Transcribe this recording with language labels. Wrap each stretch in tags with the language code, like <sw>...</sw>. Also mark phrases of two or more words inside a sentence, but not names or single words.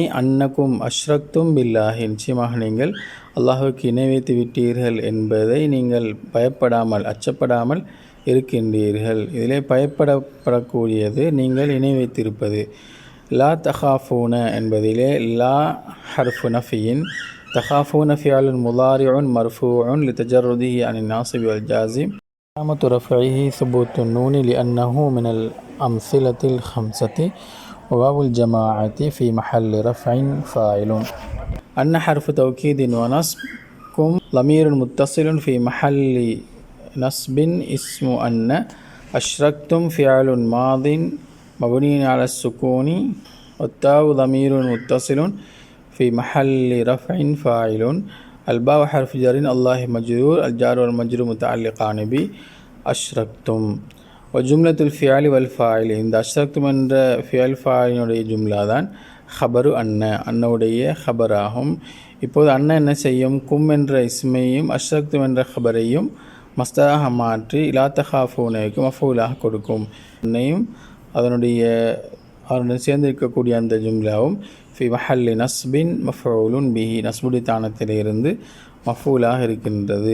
<ar>أنكم أشركتم بالله</ar> <ta>நிச்சயமாக நீங்கள் அல்லாஹுக்கு இணை வைத்து விட்டீர்கள் என்பதை நீங்கள் பயப்படாமல் அச்சப்படாமல் இருக்கின்றீர்கள். இதிலே பயப்படப்படக்கூடியது நீங்கள் இணை வைத்திருப்பது.</ta> <ar>لا تخافون என்பதிலே لا حرف نفي تخافون فعل مضارع مرفوع لتجرده عن الناصب والجازم. علامة رفعه ثبوت النون لأنه من الأمثلة الخمسة. وواو الجماعة في محل رفع فاعل. أن حرف توكيد ونصب. كم ضمير متصل في محل نصب اسم أن. أشركتم فعل ماض مبني على السكون. والتاء ضمير متصل في محل رفع فاعل. الباء حرف جر الله مجرور الجار والمجرور متعلقان ب أشركتم. وجملة الفعل والفاعل.</ar> <ta>இந்த அஷ்ரக்தும் என்ற ஃபியல் ஃபாயினுடைய ஜும்லா தான் ஹபரு அன்னவுடைய ஹபராகும். இப்போது அன்ன என்ன செய்யும்? கும் என்ற இஸ்மையும் அஷ்ரக்தும் என்ற ஹபரையும் மஸ்தராக மாற்றி லா தஹாஃபூனைக்கு மஃபூலாக கொடுக்கும். அன்னையும் அதனுடன் சேர்ந்திருக்கக்கூடிய அந்த ஜும்லாவும்</ta> <ar>في محل نصب مفعول به</ar> <ta>நஸ்புடி தானத்திலிருந்து மஃபூலாக இருக்கின்றது.</ta>